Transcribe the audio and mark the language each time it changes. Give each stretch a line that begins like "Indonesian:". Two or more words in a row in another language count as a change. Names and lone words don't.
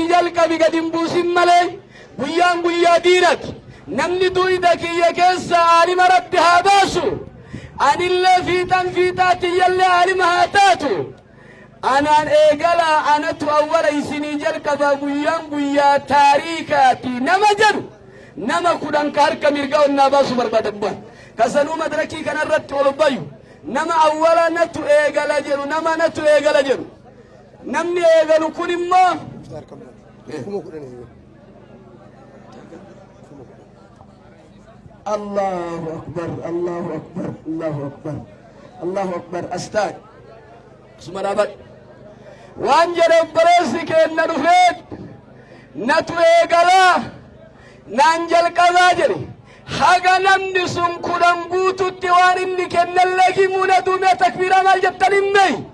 Oromo: jalqabi gad hin buusin malee guyyaan guyyaa diinati namni duyda kiyya keessa aalima rabbi haa baasu anillee fiixaatiyyallee aalima haa taatu anaan eegalaa anatu awwala isinii jalqabaa guyyaan guyyaa taariikaati nama jedhu nama 10 ka harka mirgaa onnaa baasu barbaada bu'an kasanuu madrakii kanarratti ol bayu nama awwala natu eegala jedhu nama natu eegala jedhu namni eegalu kun immoo
Arabic: Allahu akbar Allahu akbar Allahu akbar Allahu akbar
Oromo: astaag suma dhaabadhu waan jedhe obboleessi keenna dhufeet natu eegalaa naan jalqabaa jedhe haga namni sun 10 guututti waan inni kennallee himuuna duumee takbiira maal jettan himmee